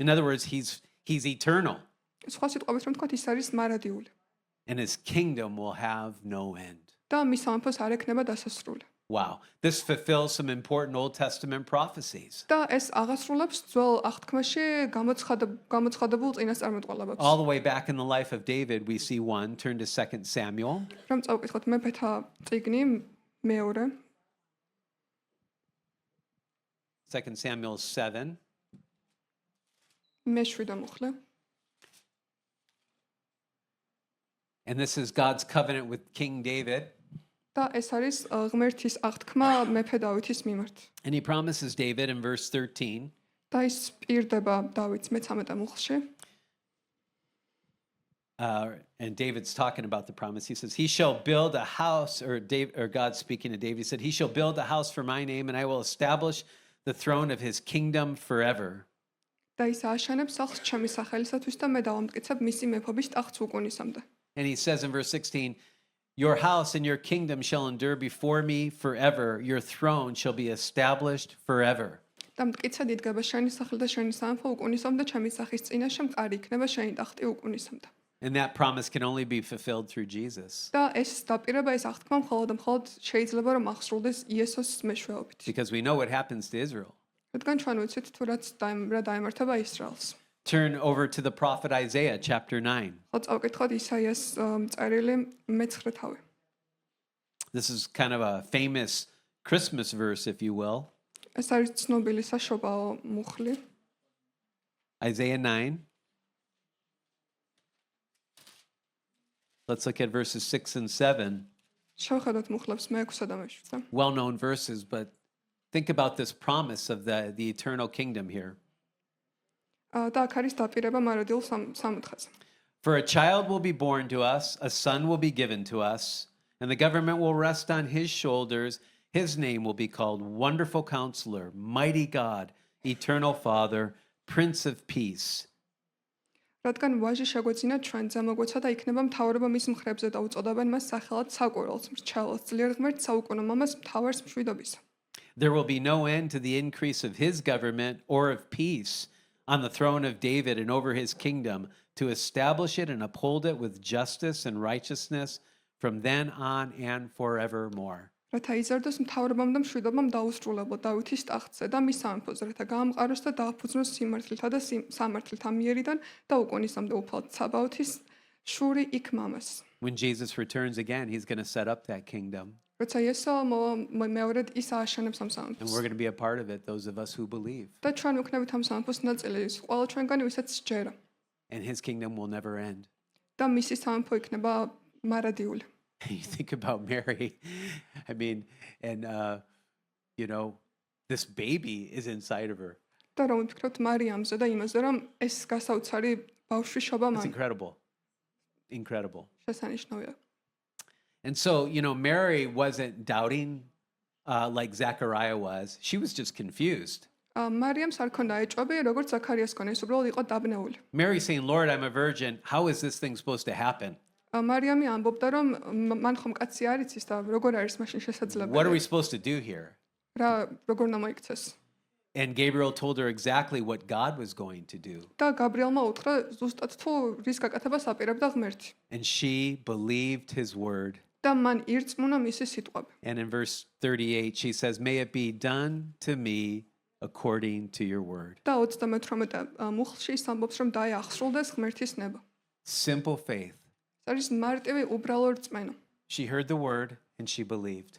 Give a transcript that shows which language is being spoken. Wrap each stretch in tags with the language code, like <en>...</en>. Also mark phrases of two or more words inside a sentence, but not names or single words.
<en>In other words, he's eternal,</en> <ka>სხვა სიტყვებით რომ ვთქვათ, ის არის მარადიული.</ka> <en>and his kingdom will have no end.</en> <ka>და მის სამეფოს არ ექნება დასასრული.</ka> <en>Wow, this fulfills some important Old Testament prophecies.</en> <ka>და ეს აღასრულებს ძველ აღთქმაში გამოცხადებულ წინასწარმეტყველებებს.</ka> <en>All the way back in the life of David, we see one. Turn to 2 Samuel.</en> <ka>რომ წავკითხოთ მეფეთა წიგნი მეორე</ka> <en>2 Samuel 7.</en> <ka>მე-7 მოხლე.</ka> <en>And this is God's covenant with King David.</en> <ka>და ეს არის ღმერთის აღთქმა მეფე დავითის მიმართ.</ka> <en>And he promises David in verse 13.</en> <ka>და ის პირდება დავითს მე-13 მოხლში.</ka> <en>And David's talking about the promise. He says, he shall build a house, or God speaking to David, he said, he shall build a house for my name, and I will establish the throne of his kingdom forever.</en> <ka>და ის ააშენებს სახლს ჩემი სახელისათვის და მე დავამტკიცებ მისი მეფობის ტახტს უკუნისამდე.</ka> <en>And he says in verse 16, your house and your kingdom shall endure before me forever. Your throne shall be established forever.</en> <ka>და მტკიცედ იდგება შენი სახლი და შენი სამეფო უკუნისამდე, ჩემი სახის წინაშე მყარი იქნება შენი ტახტი უკუნისამდე.</ka> <en>And that promise can only be fulfilled through Jesus.</en> <ka>და ეს დაპირება, ეს აღთქმა მხოლოდ შეიძლება რომ აღსრულდეს იესოს მეშვეობით.</ka> <en>Because we know what happens to Israel.</en> <ka>რადგან ჩვენ ვიცით თუ რა დაემართება ისრაელს.</ka> <en>Turn over to the prophet Isaiah, chapter 9.</en> <ka>ხო წავკითხოთ ისაიას წერილი მე-9 თავი.</ka> <en>This is kind of a famous Christmas verse, if you will.</en> <ka>ეს არის ცნობილი საშობაო მუხლი.</ka> <en>Isaiah 9. Let's look at verses 6 and 7.</en> <ka>შევხედოთ მუხლებს მე-6 და მე-7.</ka> <en>Well-known verses, but think about this promise of the eternal kingdom here.</en> <ka>და აქ არის დაპირება მარადილ სამოთხეზე.</ka> <en>For a child will be born to us, a son will be given to us, and the government will rest on his shoulders. His name will be called Wonderful Counselor, Mighty God, Eternal Father, Prince of Peace.</en> <ka>რადგან ვაჟი შეგვეძინა ჩვენ ზემოგვეცა და იქნება მთავრობა მის მხრებზე და უწოდებენ მას სახელად საკვირველს, მრჩეველს, ძლიერ ღმერთს, საუკუნო მამას, მთავარს მშვიდობისა.</ka> <en>There will be no end to the increase of his government or of peace on the throne of David and over his kingdom, to establish it and uphold it with justice and righteousness from then on and forevermore.</en> <ka>რათა იზარდოს მთავრობამ და მშვიდობამ დაუსრულებლო დავითის ტახტზე და მის სამეფოზე, რათა გაამყაროს და დააფუძნოს სიმართლეთა და სამართლეთა მიერიდან და უკონისამდე უფალთ საბაოთის შური იქ მამას.</ka> <en>When Jesus returns again, he's going to set up that kingdom.</en> <ka>როცა იესო მეორედ ის ააშენებს ამ</ka> <en>And</en> <ka>სამეფოს.</ka> <en>we're going to be a part of it, those of us who believe.</en> <ka>და ჩვენ ვიქნებით ამ სამეფოს ნაწილი, ყველა ჩვენგანი ვისაც სჯერა.</ka> <en>And his kingdom will never end.</en> <ka>და მისი სამეფო იქნება მარადიული.</ka> <en>You think about Mary, I mean, and, this baby is inside of her.</en> <ka>და რომ ვფიქრობთ მარიამზე და იმაზე, რომ ეს გასაოცარი ბავშვი შობა</ka> <en>It's</en> <ka>მან</ka> <en>incredible. Incredible.</en> <ka>შესანიშნავია.</ka> <en>And so, Mary wasn't doubting like Zechariah was. She was just confused.</en> <ka>მარიამს არ ქონდა ეჭვები, როგორც ზაქარიას ქონდა, ის უბრალოდ იყო დაბნეული.</ka> <en>Mary saying, Lord, I'm a virgin. How is this thing supposed to happen?</en> <ka>მარიამი ამბობდა, რომ მან ხომ კაცი არ იცის და როგორ არის მაშინ</ka> <en>What are</en> <ka>შესაძლებელი?</ka> <en>we supposed to do here?</en> <ka>რა როგორ უნდა მოიქცეს?</ka> <en>And Gabriel told her exactly what God was going to do.</en> <ka>და გაბრიელმა უთხრა ზუსტად თუ რის გაკეთებას აპირებდა ღმერთი.</ka> <en>And she believed his word.</en> <ka>და მან ირწმუნა მისი სიტყვები.</ka> <en>And in verse 38, she says, May it be done to me according to your word.</en> <ka>და 38 მუხლში ის ამბობს, რომ დაიახსრულდეს ღმერთის ნება.</ka> <en>Simple faith.</en> <ka>ეს არის მარტივი უბრალო რწმენა.</ka> <en>She heard the word and she believed.</en>